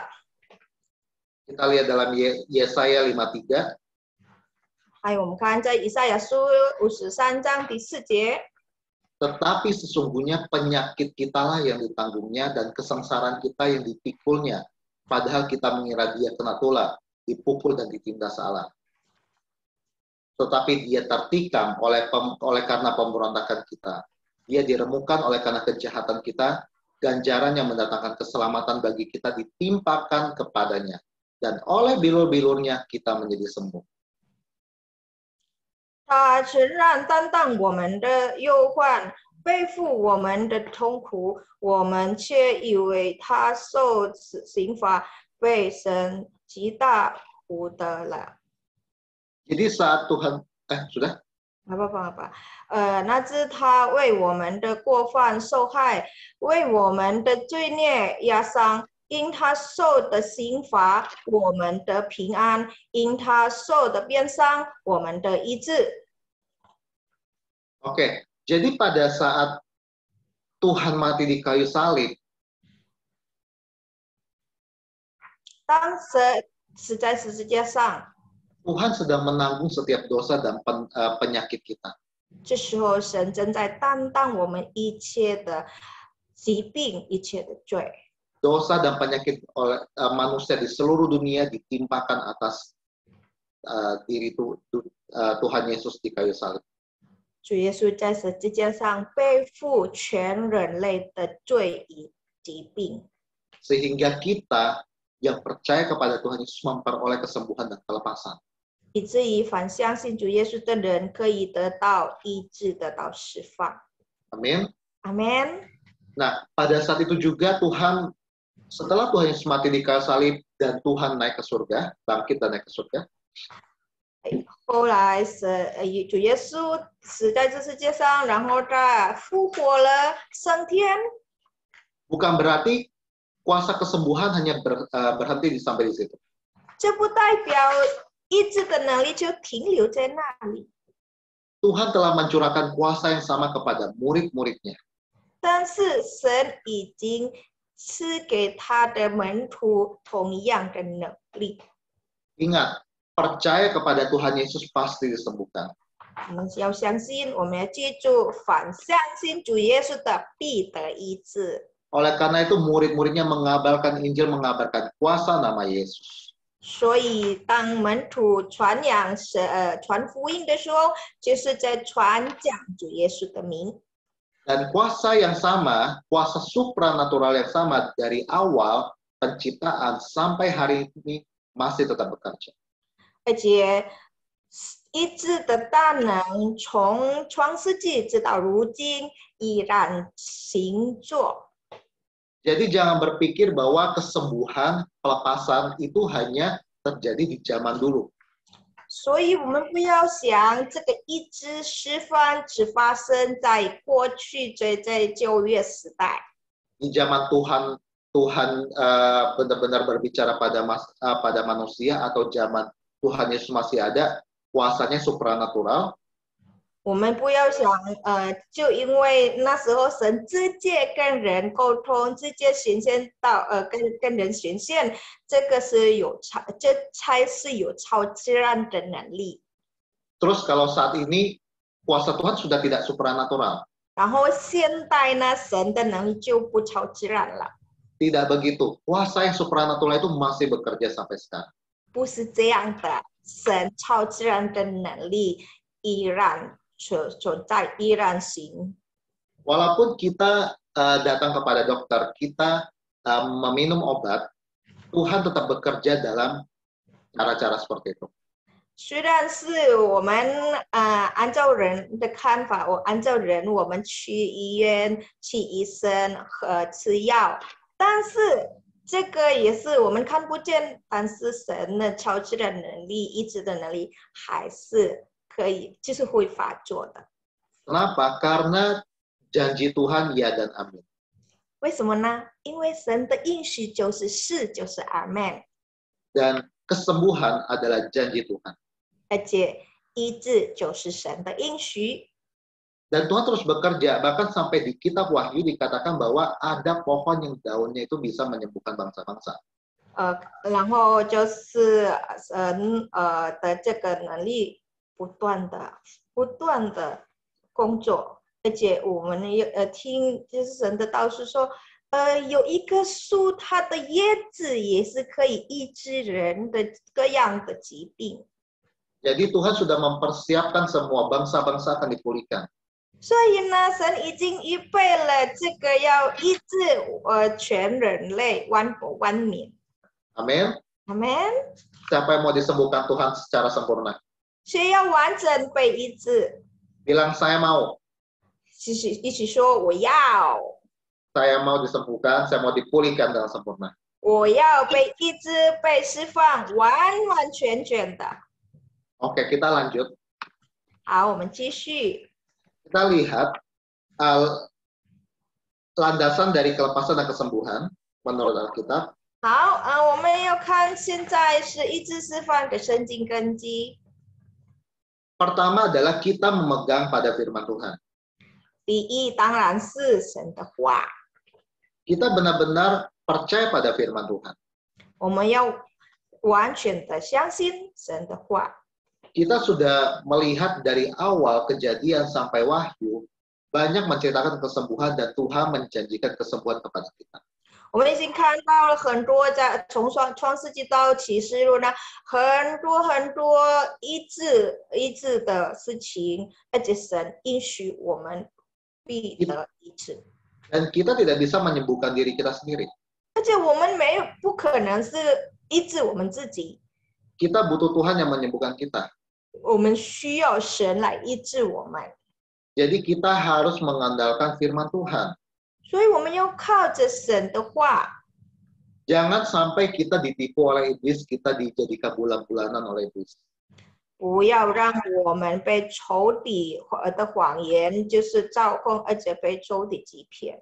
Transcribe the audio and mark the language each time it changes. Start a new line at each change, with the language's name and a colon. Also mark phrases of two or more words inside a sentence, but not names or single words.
Indonesian: Kita lihat dalam Yesaya 53.
Chinese: 还有我们看在以赛亚书53章第4节，
Indonesian: Tetapi sesungguhnya penyakit kitalah yang ditanggungnya dan kesengsaraan kita yang dipikulnya. Padahal kita mengira dia kena tulah, dipukul dan ditindas Allah. Tetapi dia tertikam oleh karena pemberontakan kita. Dia diremukan oleh karena kejahatan kita. Ganjaran yang mendatangkan keselamatan bagi kita ditimpakan kepadanya. Dan oleh bilur-bilurnya kita menjadi sembuh.
Chinese: 他承认担当我们的忧患，背负我们的痛苦，我们却以为他受刑罚，被神极大护得了。
Indonesian: Jadi saat Tuhan, sudah?
Chinese: 那知他为我们的过犯受害，为我们的罪孽压伤。因他受的刑罚，我们的平安；因他受的鞭伤，我们的医治。
Indonesian: Oke, jadi pada saat Tuhan mati di kayu salib,
Chinese: 当死在十字架上，
Indonesian: Tuhan sedang menanggung setiap dosa dan penyakit kita.
Chinese: 这时候神正在担当我们一切的疾病、一切的罪。
Indonesian: Dosa dan penyakit oleh manusia di seluruh dunia ditimpakan atas diri Tuhan Yesus di kayu salib.
Chinese: 主耶稣在十字架上背负全人类的罪与疾病，
Indonesian: Sehingga kita yang percaya kepada Tuhan Yesus memperoleh kesembuhan dan kelepasan.
Chinese: 以至于凡相信主耶稣的人可以得到医治、得到释放。
Indonesian: Amin. Amin. Nah, pada saat itu juga Tuhan, setelah Tuhan Yesus mati di kayu salib dan Tuhan naik ke surga, bangkit dan naik ke surga.
Chinese: 后来主耶稣死在这世界上，然后他复活了，升天。
Indonesian: Bukan berarti kuasa kesembuhan hanya berhenti sampai di situ.
Chinese: 这不代表医治的能力就停留在那里。
Indonesian: Tuhan telah mencurahkan kuasa yang sama kepada murid-muridnya.
Chinese: 但是神已经赐给他的门徒同样的能力。
Indonesian: Ingat, percaya kepada Tuhan Yesus pasti disembuhkan.
Chinese: 我们要相信，我们要记住，凡相信主耶稣的必得医治。
Indonesian: Oleh karena itu murid-muridnya mengabarkan Injil, mengabarkan kuasa nama Yesus.
Chinese: 所以当门徒传福音的时候，就是在传讲主耶稣的名。
Indonesian: Dan kuasa yang sama, kuasa supranatural yang sama dari awal penciptaan sampai hari ini masih tetap bekerja.
Chinese: 而且医治的大能从创世纪直到如今依然行作。
Indonesian: Jadi jangan berpikir bahwa kesembuhan, pelepasan itu hanya terjadi di zaman dulu.
Chinese: 所以我们不要想这个医治释放只发生在过去，在旧约时代。
Indonesian: Di zaman Tuhan benar-benar berbicara pada manusia atau zaman Tuhan Yesus masih ada, kuasanya supranatural.
Chinese: 我们不要想，就因为那时候神直接跟人沟通，直接显现到跟人显现，这才是有超自然的能力。
Indonesian: Terus kalau saat ini kuasa Tuhan sudah tidak supranatural.
Chinese: 然后现代呢，神的能力就不超自然了。
Indonesian: Tidak begitu. Kuasa yang supranatural itu masih bekerja sampai sekarang.
Chinese: 不是这样的，神超自然的能力依然存在，依然行。
Indonesian: Walaupun kita datang kepada dokter, kita meminum obat, Tuhan tetap bekerja dalam cara-cara seperti itu.
Chinese: 虽然是我们按照人的看法，按照人我们去医院、去医生和吃药，但是这个也是我们看不见，但是神的超自然能力、医治的能力还是可以，就是会发作的。
Indonesian: Kenapa? Karena janji Tuhan ya dan amin.
Chinese: 为什么呢？因为神的应许就是是，就是阿们，
Indonesian: Dan kesembuhan adalah janji Tuhan.
Chinese: 而且医治就是神的应许。
Indonesian: Dan Tuhan terus bekerja, bahkan sampai di kitab Wahyu dikatakan bahwa ada pohon yang daunnya itu bisa menyembuhkan bangsa-bangsa.
Chinese: 然后就是神的这个能力不断的工作，而且我们听就是神的道是说，有一棵树，它的叶子也是可以医治人的各样的疾病。
Indonesian: Jadi Tuhan sudah mempersiapkan semua bangsa-bangsa akan dipulihkan.
Chinese: 所以呢，神已经预备了这个要医治全人类万国万民。
Indonesian: Amin. Amin. Siapa yang mau disembuhkan Tuhan secara sempurna?
Chinese: 谁要完整被医治？
Indonesian: Bilang saya mau.
Chinese: 一起说我要。
Indonesian: Saya mau disembuhkan, saya mau dipulihkan dengan sempurna.
Chinese: 我要被医治、被释放，完完全全的。
Indonesian: Oke, kita lanjut.
Chinese: 好，我们继续。
Indonesian: Kita lihat landasan dari kelepasan dan kesembuhan menurut Alkitab.
Chinese: 好，我们要看现在是医治释放的圣经根基。
Indonesian: Pertama adalah kita memegang pada firman Tuhan.
Chinese: 第一，当然是神的话，
Indonesian: Kita benar-benar percaya pada firman Tuhan.
Chinese: 我们要完全的相信神的话。
Indonesian: Kita sudah melihat dari awal kejadian sampai Wahyu, banyak menceritakan kesembuhan dan Tuhan menjanjikan kesembuhan kepada kita.
Chinese: 我们已经看到了很多在从创世纪到启示录呢，很多医治的事情，而且神应许我们必得医治。
Indonesian: Dan kita tidak bisa menyembuhkan diri kita sendiri.
Chinese: 而且我们不可能是医治我们自己，
Indonesian: Kita butuh Tuhan yang menyembuhkan kita.
Chinese: 我们需要神来医治我们，
Indonesian: Jadi kita harus mengandalkan firman Tuhan.
Chinese: 所以我们要靠着神的话。
Indonesian: Jangan sampai kita ditipu oleh iblis, kita dijadikan bulan-bulanan oleh iblis.
Chinese: 不要让我们被仇敌的谎言就是照控，而且被仇敌欺骗。